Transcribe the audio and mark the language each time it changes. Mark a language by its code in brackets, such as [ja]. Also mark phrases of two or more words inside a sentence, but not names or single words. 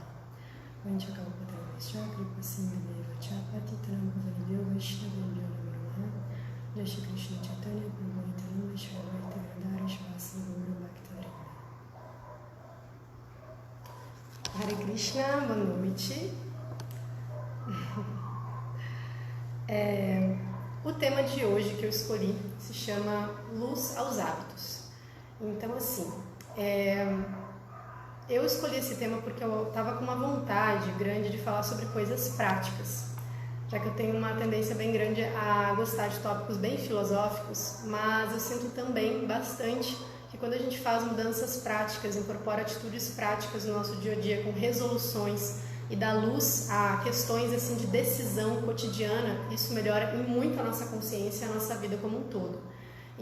[sa] Vanchakalpatarvasya Kripa Sindhaveva Chapatitanam Pavanibhyo Vaishnavibhyo Namo Namaha. Jai Shri Krishna Chaitanya Prabhu Nityananda Shri Advaita Gadadhara Shivasa Gaura Bhaktavrindam. Hare Krishna, [pt] boa noite. O tema de hoje que eu escolhi se chama Luz aos Hábitos. Então, assim, eu escolhi esse tema porque eu estava com uma vontade grande de falar sobre coisas práticas, já que eu tenho uma tendência bem grande a gostar de tópicos bem filosóficos, mas eu sinto também bastante que quando a gente faz mudanças práticas, incorpora atitudes práticas no nosso dia a dia com resoluções e dá luz a questões assim de decisão cotidiana, isso melhora em muito a nossa consciência e a nossa vida como um todo.